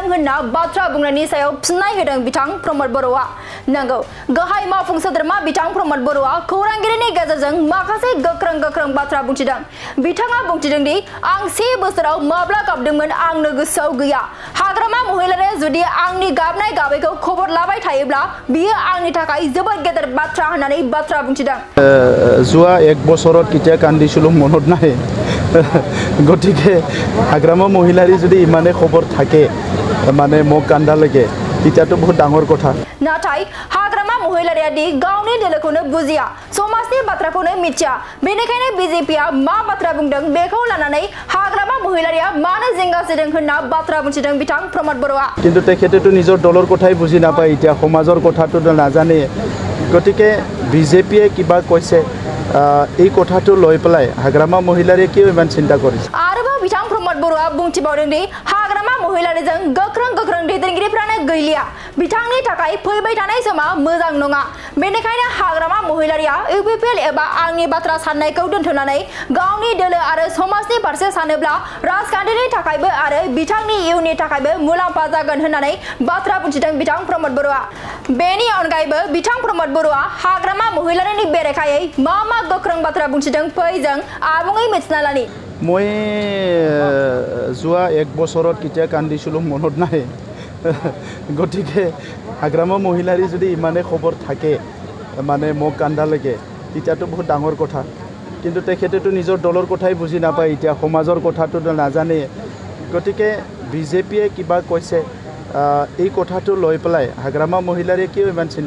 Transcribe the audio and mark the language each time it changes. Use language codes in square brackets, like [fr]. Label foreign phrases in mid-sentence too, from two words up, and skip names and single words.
[brx] होनना बाथ्रा बुंनायनि सायाव फिननाय होदों बिथां प्रमद बर'आ नंगौ गाहाय मावफुं सोद्रोमा बिथां प्रमद बर'आ खौरांगिरिनि गेजेरजों माखासे गोख्रों बाथ्रा बुंथिदों बिथाङा बुंथिदों दि आं 1 बोसोराव माब्ला गाबदोंमोन आंनो गोसोआव गैया हाग्रामा महिलारिया जुदि आंनि गाबनाय गाबैखौ खबर लाबाय थायोब्ला बियो आंनि थाखाय जोबोद गेदेर बाथ्रा होननानै बाथ्रा बुंथिदों [as] जुआ 1 বছৰত কিতিয়া কান্দিছিলো মনত নাই গটিকে হাগ্ৰামা মহিলাৰি যদি ইমানে খবৰ থাকে মানে মোক কান্দা লাগে কিতিয়াটো বহুত ডাঙৰ কথা [brx] नाथाय हाग्रामा महिलारिया दि गावनि दोलोखौनो बुजिया समाजनि बाथ्राखौनो मिथिया बेनिखायनो बीजेपीआ मा बाथ्रा बुंदों बेखौ लानानै हाग्रामा महिलारिया मानो जिंगासिदों होनना बाथ्रा बुंथिदों बिथां प्रमद बर'आ [as] কিন্তু তেখেতেটো নিজৰ দলৰ কথাই বুজি নাপায় এতিয়া সমাজৰ কথাটো নাজানে গটিকে বিজেপিয়ে কিবা কৈছে এই কথাটো লৈ পেলাই হাগ্ৰামা মহিলাৰিয়ে কিয় ইমান চিন্তা কৰিছে [brx] आरोबाव बिथां प्रमद बर'आ बुंथिबावदों दि हाग्रामा महिलारिजों गोख्रों दैदेनगिरिफ्रानो गैलिया बिथांनि थाखाय फैबाय थानाय समा मोजां नङा बेनिखायनो हाग्रामा महिलारिया इउपिपिएल एबा आंनि बाथ्रा साननायखौ दोनथ'नानै गावनि दोलो आरो समाजनि फारसे सानोब्ला राजखान्थिनि थाखायबो आरो बिथांनि इयुननि थाखायबो मुलाम्फा जागोन होननानै बाथ्रा बुंथिदों बिथां प्रमद बर'आ बेनि अनगायैबो बिथां प्रमद बर'आ हाग्रामा महिलारिनि बेरेखायै मा गोख्रों बाथ्रा बुंथिदों फै जों आबुङै मिथिना लानि [as] মই जुआ 1 বছৰত কিতিয়া কান্দিছিলো মনত নাই গটিকে হাগ্ৰামা মহিলাৰি যদি ইমানে খবৰ থাকে মানে মোক কান্দা লাগে কিতিয়াটো বহুত ডাঙৰ কথা কিন্তু তেখেতেটো নিজৰ দলৰ কথাই বুজি নাপায় এতিয়া সমাজৰ কথাটো নাজানে গটিকে বিজেপিয়ে কিবা কৈছে এই কথাটো লৈ পেলাই হাগ্ৰামা মহিলাৰিয়ে কিয় ইমান চিন্তা